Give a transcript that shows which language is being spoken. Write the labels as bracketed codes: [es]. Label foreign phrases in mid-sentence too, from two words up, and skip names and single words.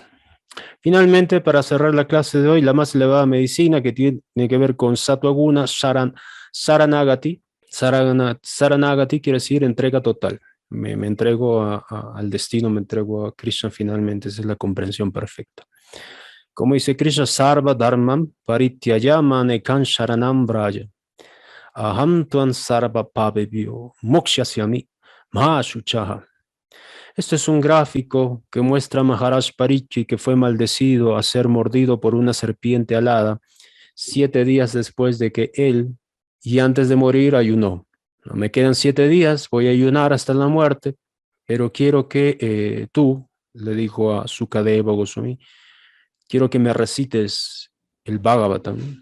[es] Finalmente, para cerrar la clase de hoy, la más elevada medicina que tiene que ver con Sattva Guna, Saranagati. Saranagati quiere decir entrega total. Me entrego al destino, me entrego a Krishna finalmente. Esa es la comprensión perfecta. Como dice Krishna, [sa] सर्व धर्मान् परित्यज्य मां एकं शरणं व्रज. अहं त्वां सर्व पापेभ्यो मोक्षयिष्यामि मा शुचः. [es] Este es un gráfico que muestra a Maharaj Parikshit, que fue maldecido a ser mordido por una serpiente alada 7 días después de que él, y antes de morir, ayunó. No me quedan 7 días, voy a ayunar hasta la muerte, pero quiero que tú, le dijo a Sukadeva Goswami, quiero que me recites el Bhagavatam.